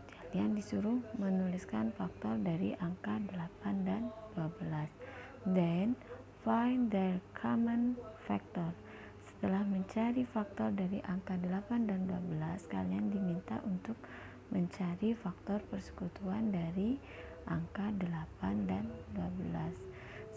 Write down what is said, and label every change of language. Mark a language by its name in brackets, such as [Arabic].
[Indonesian] Kalian disuruh menuliskan faktor dari angka 8 dan 12. [English] Then find their common factor. [Indonesian] Setelah mencari faktor dari angka 8 dan 12, kalian diminta untuk mencari faktor persekutuan dari angka 8 dan 12.